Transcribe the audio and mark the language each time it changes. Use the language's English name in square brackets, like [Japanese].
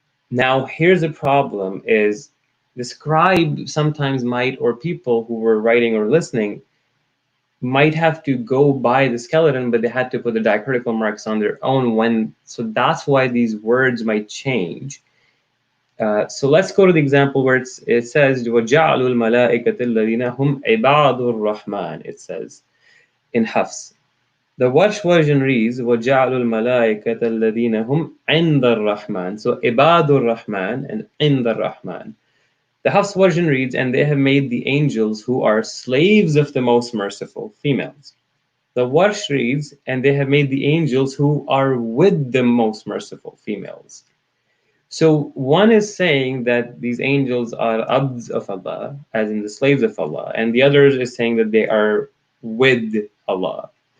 [English] Now, here's the problem is the scribe sometimes might, or people who were writing or listening, might have to go by the skeleton, but they had to put the diacritical marks on their own so that's why these words might change. So let's go to the example where it says, [Arabic] وَجَعْلُوا الْمَلَائِكَةَ الَّذِينَ هُمْ عِبَادُ الرَّحْمَنِ. [English] It says in Hafs. The Warsh version reads, [Arabic] وَجَعْلُوا الْمَلَائِكَةَ الَّذِينَ هُمْ عِنْدَ الرَّحْمَنِ. So عِبَادُ الرَّحْمَنِ and عِنْدَ الرَّحْمَنِ. [English] The Hafs version reads, and they have made the angels who are slaves of the most merciful, females. The Warsh reads, and they have made the angels who are with the most merciful, females. So one is saying that these angels are abds of Allah, as in the slaves of Allah, and the other is saying that they are with Allah.